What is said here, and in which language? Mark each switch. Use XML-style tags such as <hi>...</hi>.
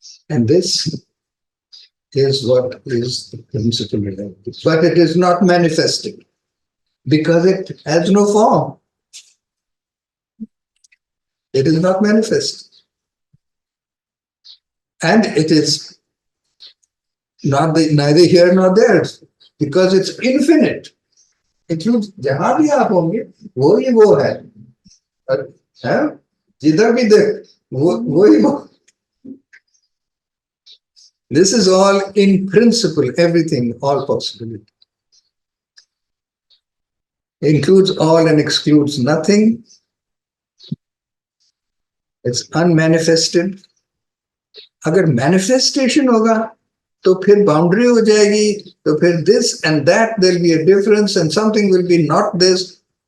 <en>And this is what is the principle reality. But it is not manifested. because it has no form. It is not manifest. And it is neither here nor there, because it's infinite.</en> <hi>It means जहां भी आप होंगे वो ही वो है जिधर भी देख वो ही वो.</hi> <en>This is all in principle, everything, all possibility. Includes all and excludes nothing. It's unmanifested.</en> <hi>अगर manifestation होगा तो फिर</hi> <en>boundary हो जाएगी, तो फिर this and that there'll be a difference, and something will be not this.</en>